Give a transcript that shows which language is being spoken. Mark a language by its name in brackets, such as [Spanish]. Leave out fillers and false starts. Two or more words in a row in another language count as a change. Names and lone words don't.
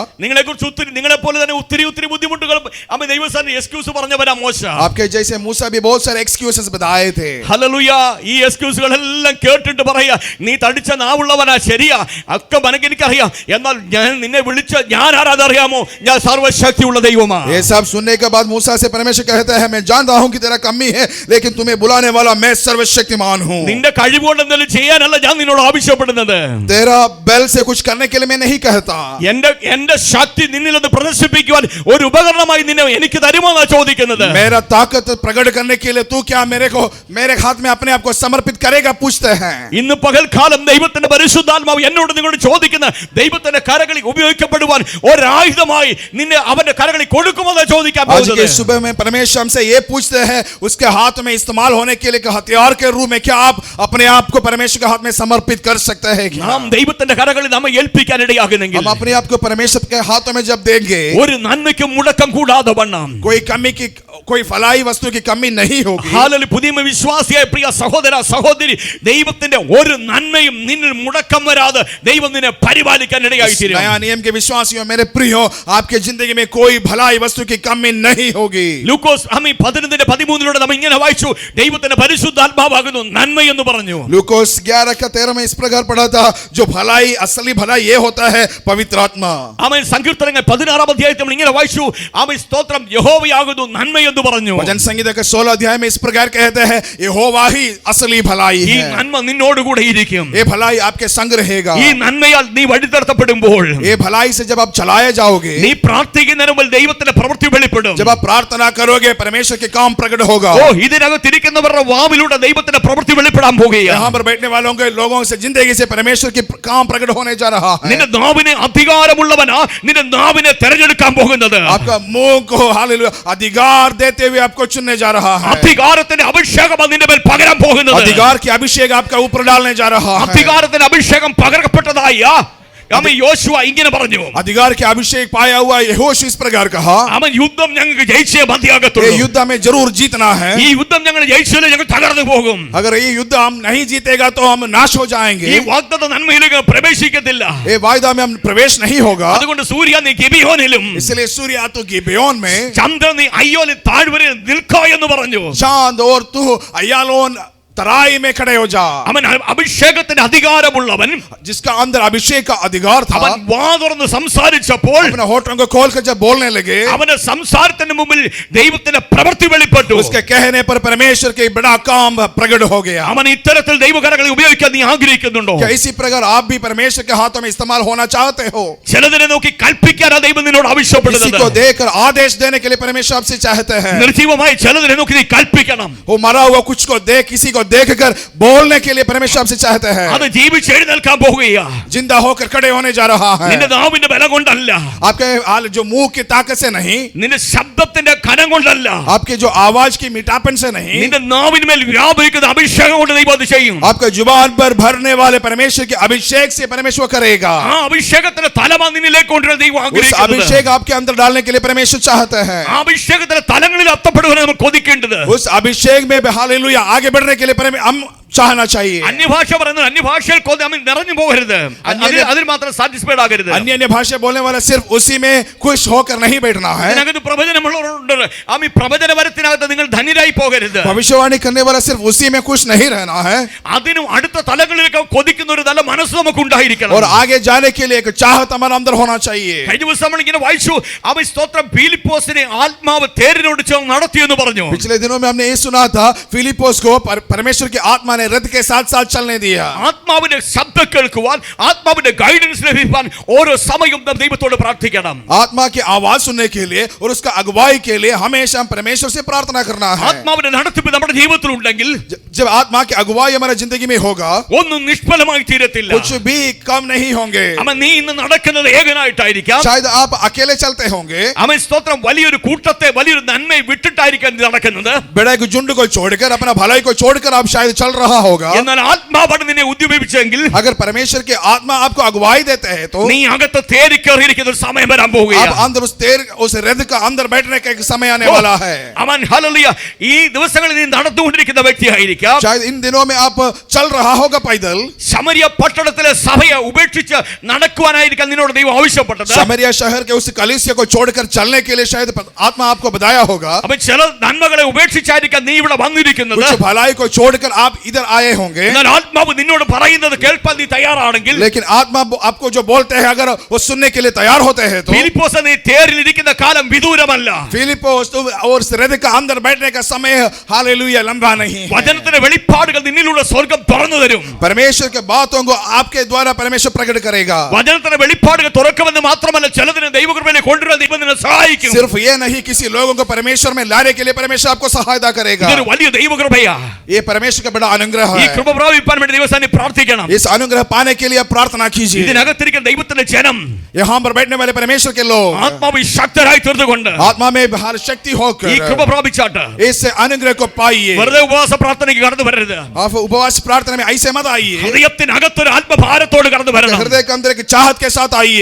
[Malayalam] നിങ്ങളെ കുറിച്ച് നിങ്ങളെ പോലെ തന്നെ ഒത്തിരി ബുദ്ധിമുട്ടുകൾ ദൈവസ്ഥാനം എക്സ്ക്യൂസ് പറഞ്ഞവരാ മോശ. [Hindi] आपके जैसे मूसा भी बहुत सारे एक्सक्यूजेस बताए थे. [Malayalam] ഹല്ലേലൂയ. ഈ എക്സ്ക്യൂസുകളെല്ലാം കേട്ടിട്ട് പറയാ, നീ തടിച്ച നാവുള്ളവനാ, ശരിയാ, ഒക്കെ എനിക്കറിയാം, എന്നാൽ ഞാൻ നിന്നെ വിളിച്ച ഞാൻ ആരാധറിയാമോ? ഞാൻ സർവശക്തിയുള്ള ദൈവമാ. [Hindi] ये सब सुनने के बाद मूसा से परमेश्वर कहता है मैं जानता हूं कि तेरा कमी है, लेकिन तुम्हें बुलाने वाला मैं सर्वशक्तिमान हूं. [Malayalam] നിന്റെ കഴിവുകൊണ്ട് എന്തെങ്കിലും ചെയ്യാനല്ല ഞാൻ നിന്നോട് ആവശ്യപ്പെടുന്നത്. [Hindi] तेरा बल से कुछ करने के लिए मैं नहीं कहता. [Malayalam] എന്റെ ശക്തി നിന്നിൽ അത് പ്രദർശിപ്പിക്കുവാൻ ഒരു ഉപകരണമായി നിന്നെ എനിക്ക് തരുമോന്നാ ചോദിക്കുന്നത്. [Hindi] मेरा ताकत प्रकट करने के लिए तू क्या मेरे हाथ में अपने आप को समर्पित करेगा पूछते हैं. [Malayalam] ഇന്ന് പകൽക്കാലം ദൈവത്തിന്റെ പരിശുദ്ധാത്മാവ് എന്നോട് നിങ്ങളോട് ചോദിക്കുന്ന ദൈവത്തിന്റെ കരകളിൽ ഉപയോഗിക്കപ്പെടുവാൻ ഒരായുധമായി നിന്നെ അവന്റെ കരകളിൽ കൊടുക്കുമെന്നാ ചോദിക്കാൻ [Hindi] आज के [Malayalam] പോകുന്നത്. [Hindi] सुबह में परमेश्वर हमसे ये पूछते हैं उसके हाथ में इस्तेमाल होने के लिए हथियार के रूप में क्या आप अपने आप को परमेश्वर के हाथ में समर्पित कर सकते हैं क्या? [Malayalam] നാം ദൈവത്തിന്റെ കരകളിൽ നമ്മെ ഏൽപ്പിക്കാൻ ഇടയാകുന്നെങ്കിൽ [Hindi] हम अपने आप को परमेश्वर के हाथों में जब देंगे [Malayalam] ഒരു നന്മയ്ക്കും മുടക്കം കൂടാതെ വണ്ണം [Hindi] कोई फलाई वस्तु की कमी नहीं होगी. [Malayalam] ഹല്ലേലൂയ. പുതിയ വിശ്വാസിയായ പ്രിയ സഹോദര സഹോദരി, ദൈവത്തിന്റെ ഒരു നന്മയും നിന്നിൽ മുടക്കം വരാതെ ദൈവം നിന്നെ പരിപാലിക്കാൻ ഇടയായി തീരും. [Hindi] नया नियम के विश्वासियों मेरे प्रियो, आपके जिंदगी में कोई भलाई वस्तु की कमी नहीं होगी. [Malayalam] ലൂക്കോസ് 11:13 നാം ഇങ്ങനെ വായിച്ചു, ദൈവത്തിന്റെ പരിശുദ്ധാത്മാവാകുന്നു നന്മ എന്ന് പറഞ്ഞു. [Hindi] लूकोस 11:13 में इस प्रकार पढ़ा था, जो भलाई असली भलाई ये होता है पवित्र आत्मा. [Malayalam] ആമേൻ. സങ്കീർത്തനങ്ങൾ 16 അധ്യായത്തിൽ നമ്മൾ ഇങ്ങനെ വായിച്ചു, ആമേൻ, സ്തോത്രം, യഹോവയാകുന്നു നന്മ എന്ന് പറഞ്ഞു. [Hindi] भजन संगीत के 16 अध्याय में इस प्रकार कहते हैं यहोवा ही असली भलाई [Malayalam] ഈ [Hindi] है. [Malayalam] നന്മ നിന്നോട് കൂടെ ഇരിക്കും. [Hindi] ये भलाई आपके संग रहेगा. [Malayalam] ഈ നന്മയാൽ നീ വഴിതെടുത്തപ്പെടുമ്പോൾ, [Hindi] ये भलाई से जब आप चलाए जाओगे, [Malayalam] നീ പ്രാർത്ഥിക്കുന്നതിന് മുമ്പ് ദൈവത്തിന്റെ പ്രവൃത്തി വെളിപ്പെടും. [Hindi] जब आप प्रार्थना करोगे परमेश्वर के काम प्रकट होगा. [Malayalam] ഓ, ഇതിനകത്തിരിക്കുന്നവരുടെ വാവിലൂടെ ദൈവത്തിന്റെ പ്രവൃത്തി വെളിപ്പെടാൻ പോകുകയാണ്. [Hindi] यहाँ पर बैठने वालों के लोगों से जिंदगी से परमेश्वर की काम प्रकट होने जा रहा है. [Malayalam] നിന്റെ നാവിനെ അധികാരമുള്ളവനാ നിന്റെ നാവിനെ തെരഞ്ഞെടുക്കാൻ പോകുന്നത്. [Hindi] आपका मुंह को हालेलुया अधिकार देते हुए आपको चुनने जा रहा है. [Malayalam] അധികാരത്തിന്റെ അഭിഷേകം നിന്റെ മേൽ പകരാൻ പോകുന്നത്. [Hindi] अधिकार की अभिषेक आपका ऊपर डालने जा रहा है. [Malayalam] അധികാരത്തിന്റെ അഭിഷേകം പകരപ്പെട്ടതായ യോശുവ ഇങ്ങനെ പറഞ്ഞു, [Hindi] अधिकार के अभिषेक पाया हुआ यहोशू इस प्रकार कहा, [Malayalam] അവൻ യുദ്ധം ഞങ്ങൾക്ക് ജയിച്ചേ [Hindi] ये [Malayalam] മതിയാകത്തുള്ളൂ. [Hindi] युद्ध हमें जरूर जीतना है. [Malayalam] ഈ യുദ്ധം ഞങ്ങൾ ജയിച്ചാലേ ഞങ്ങൾ തകർന്നു പോകും. [Hindi] अगर ये युद्ध हम नहीं जीतेगा तो हम नाश हो जाएंगे. [Malayalam] ഈ വാഗ്ദത്ത നന്മയിലേക്ക് പ്രവേശിക്കത്തില്ല. [Hindi] ये वायदा में हम प्रवेश नहीं होगा. [Malayalam] അതുകൊണ്ട് സൂര്യ നീ ഗിബിയോനിലും [Hindi] इसलिए सूर्य तो गिबेयोन में, [Malayalam] ചന്ദ്രൻ നീ അയ്യോനിൽ താഴ്വരയിൽ നിൽക്കാ എന്ന് പറഞ്ഞു. [Hindi] चांद और तू अय्यालोन तराई में खड़े हो जा. [Malayalam] അവൻ അഭിഷേകത്തിന് അധികാരമുള്ളവൻ, [Hindi] जिसका अंदर अभिषेक का अधिकार था, [Malayalam] അവൻ വാ തുറന്ന് സംസാരിച്ചപ്പോൾ [Hindi] अपने होठों को खोल कर जब बोलने लगे, [Malayalam] അവന്റെ സംസാരത്തിന് മുമ്പിൽ ദൈവത്തിന്റെ പ്രവൃത്തി വെളിപ്പെട്ടു. [Hindi] उसके कहने पर परमेश्वर के बड़ा काम प्रकट हो गया. [Malayalam] അവൻ ഇത്തരത്തിൽ ദൈവകരങ്ങളെ ഉപയോഗിക്കാൻ നീ ആഗ്രഹിക്കുന്നുണ്ടോ? [Hindi] क्या इसी प्रकार आप भी परमेश्वर के हाथों में इस्तेमाल होना चाहते हो? [Malayalam] ചിലതിനെ നോക്കി കൽപ്പിക്കാനാ ദൈവം നിന്നോട് [Hindi] किसी [Malayalam] ആവശ്യപ്പെടുന്നത്. [Hindi] को देखकर आदेश देने के लिए परमेश्वर आपसे चाहते हैं. [Malayalam] നിർജീവമായി ചിലതിനെ നോക്കി നീ കൽപ്പിക്കണം. [Hindi] वो मरा हुआ कुछ को देख किसी को देखकर बोलने के लिए परमेश्वर आपसे चाहते हैं। [Malayalam] അത് ജീവിച്ച് എഴുന്നേൽക്കാൻ പോകുകയാ. [Hindi] जिंदा होकर खड़े होने जा रहा है। [Malayalam] നിന്റെ നാവിന്റെ ബലം കൊണ്ടല്ല, [Hindi] आपके हाल जो मुंह की ताकत से नहीं, [Malayalam] നിന്റെ ശബ്ദത്തിന്റെ കനം കൊണ്ടല്ല, [Hindi] आपके जो आवाज की मिठापन से नहीं, [Malayalam] നിന്റെ നാവിന്മേൽ വ്യാപരിക്കുന്ന അഭിഷേകം കൊണ്ട് ദൈവം അത് ചെയ്യും. [Hindi] आपके जुबान पर भरने वाले परमेश्वर के अभिषेक से परमेश्वर करेगा। [Malayalam] ആ അഭിഷേകത്തിന്റെ തലമ നിന്നിലേക്ക് കൊണ്ടുവരാൻ ദൈവം [Hindi] उस [Malayalam] ആഗ്രഹിക്കുന്നു. [Hindi] अभिषेक आपके अंदर डालने के लिए परमेश्वर चाहते हैं। [Malayalam] ആ അഭിഷേകത്തിന്റെ തലങ്ങളിൽ അത്തപ്പെടുവാൻ നമ്മൾ കൊതിക്കേണ്ടത്. [Hindi] उस अभिषेक में हालेलुया आगे बढ़ने के लिए हम चाहना चाहिए। [Malayalam] അന്യഭാഷ പറയുന്നത് അന്യഭാഷയിൽ നിറഞ്ഞു പോകരുത്, അതിൽ മാത്രം സാറ്റിസ്ഫൈഡ് ആകരുത്. [Hindi] अन्य अन्य भाषा बोलने वाला सिर्फ उसी में खुश होकर नहीं बैठना है। [Malayalam] ഇതിനകത്ത് പ്രവചനമുള്ളവരുണ്ട്, ആ പ്രവചന വരത്തിനകത്ത് നിങ്ങൾ ധന്യരായി പോകരുത്. [Hindi] भविष्यवाणी करने वाला सिर्फ उसी में खुश नहीं रहना है, [Malayalam] അതിനും അടുത്ത തലങ്ങളിലേക്ക് കൊതിക്കുന്ന ഒരു നല്ല മനസ്സ് നമുക്ക് ഉണ്ടായിരിക്കണം. [Hindi] और आगे जाने के लिए एक चाहत हमारे अंदर होना चाहिए। [Malayalam] കഴിഞ്ഞ ദിവസം നമ്മൾ ഇങ്ങനെ വായിച്ചു, അവൻ സ്തോത്രം ഫിലിപ്പോസിനെ ആത്മാവ് തേരിനോട് ചേർന്ന് നടത്തിയെന്ന് പറഞ്ഞു. [Hindi] पिछले दिनों में हमने ये सुना था, फिलिपोस को परमेश्वर की आत्मा ने रथ के साथ साथ चलने दिया। [Malayalam] ആത്മാവിന്റെ ശബ്ദം കേൾക്കുവാൻ, ആത്മാവിന്റെ ഗൈഡൻസ് ലഭിക്കാൻ ഓരോ സമയവും നാം ദൈവത്തോട് പ്രാർത്ഥിക്കണം. [Hindi] आत्मा की आवाज सुनने के लिए और उसका अगुवाई के लिए हमेशा हम परमेश्वर से प्रार्थना करना है। [Malayalam] ആത്മാവിന്റെ നടത്തിപ്പ് നമ്മുടെ ജീവിതത്തിൽ ഉണ്ടെങ്കിൽ, [Hindi] जब आत्मा की अगुवाई हमारे जिंदगी में होगा, [Malayalam] ഒന്നും നിഷ്ഫലമായി തീരത്തില്ല. [Hindi] कुछ भी कम नहीं होंगे। [Malayalam] അവൻ നീ ഇന്ന് നടക്കുന്നത് ഏകനായിട്ടായിരിക്കാം, [Hindi] शायद आप अकेले चलते होंगे, [Malayalam] അവൻ സ്തോത്രം വലിയൊരു കൂട്ടത്തെ വലിയൊരു നന്മയെ വിട്ടിട്ടായിരിക്കാം നീ നടക്കുന്നത്. [Hindi] बड़े के झुंड को छोड़कर, अपना भलाई को छोड़कर आप शायद चल रहा होगा। [Malayalam] എന്നാൽ ആത്മാവാണ് നിന്നെ ഉദ്യമിപ്പിച്ചെങ്കിൽ, [Hindi] अगर परमेश्वर के आत्मा आपको अगुवाई देते हैं तो [Malayalam] നീ അകത്ത് തേരിക്കേറിയിരിക്കുന്ന ഒരു സമയം വരാൻ പോവുകയാണ്. [Hindi] आप अंदर उस रथ का अंदर बैठने का एक समय आने वाला है। [Malayalam] അവൻ ഹല്ലേലൂയ ഈ ദിവസങ്ങളിൽ നീ നടന്നുകൊണ്ടിരിക്കുന്ന വ്യക്തിയായിരിക്കാം. [Hindi] शायद इन दिनों में आप चल रहा होगा पैदल। [Malayalam] ശമരിയ പട്ടണത്തിലെ സഭയെ ഉപേക്ഷിച്ച് നടക്കുവാനായിരിക്കാം നിന്നോട് ദൈവം ആവശ്യപ്പെട്ടത്. [Hindi] समरिया शहर के उस कलीसिया को छोड़कर चलने के लिए शायद आत्मा आपको बताया होगा। [Malayalam] അവൻ ചില നന്മകളെ ഉപേക്ഷിച്ചായിരിക്കാം നീ ഇവിടെ വന്നിരിക്കുന്നത്. [Hindi] कुछ भलाई को छोड़कर आप इधर आए होंगे, [Malayalam] എന്നാൽ ആത്മാവ് നിന്നോട് പറയുന്നത് കേൾപ്പാൻ നീ തയ്യാറാണെങ്കിൽ, [Hindi] लेकिन आत्मा आपको जो बोलते हैं अगर वो सुनने के लिए तैयार होते हैं तो [Malayalam] ഫിലിപ്പോസ് നീ തേരിലിരിക്കുന്ന കാലം വിദൂരമല്ല. [Hindi] फिलिपोस और उस रथ का अंदर बैठने का समय हालेलुया लंबा नहीं है। [Malayalam] വചനത്തിന്റെ വെളിപ്പാടുകൾ നിന്നിലൂടെ സ്വർഗ്ഗം തുറന്നു തരും. [Hindi] परमेश्वर के बातों को आपके द्वारा परमेश्वर प्रकट करेगा। [Malayalam] വചനത്തിന്റെ വെളിപ്പാടുകൾ തുറക്കുമെന്ന് മാത്രമല്ല, ചിലതിനെ ദൈവകൃപയിലേക്ക് കൊണ്ടുവരാൻ ദൈവം നിന്നെ സഹായിക്കും. [Hindi] सिर्फ ये नहीं, किसी लोगों को परमेश्वर में लाने के लिए परमेश्वर आपको सहायता करेगा। [Malayalam] ഇതൊരു വലിയ ദൈവകൃപയാ. [Hindi] ये परमेश्वर का बड़ा अनुग्रह [Malayalam] ഈ [Hindi] है। [Malayalam] കൃപ പ്രാപിപ്പാൻ വേണ്ടി ദൈവസന്നിധിയിൽ പ്രാർത്ഥിക്കണം. [Hindi] इस अनुग्रह पाने के लिए प्रार्थना कीजिए। [Malayalam] ഇതിനകത്തിരിക്കുന്ന ദൈവത്തിന്റെ ജനം [Hindi] यहाँ पर बैठने वाले परमेश्वर के लोग [Malayalam] ആത്മാവിൽ ശക്തരായി തീർന്നുകൊണ്ട് [Hindi] आत्मा में हर शक्ति होकर [Malayalam] ഈ കൃപ പ്രാപിച്ചാട്ട് [Hindi] इस अनुग्रह को पाइए। [Malayalam] വെറുതെ ഉപവാസ പ്രാർത്ഥനയ്ക്ക് കടന്നു വരരുത്. [Hindi] आप उपवास प्रार्थना में ऐसे मत आइए। [Malayalam] ഹൃദയത്തിനകത്തൊരു ആത്മഭാരത്തോട് കടന്നു വരണം. [Hindi] हृदय के अंदर एक चाहत के साथ आइए।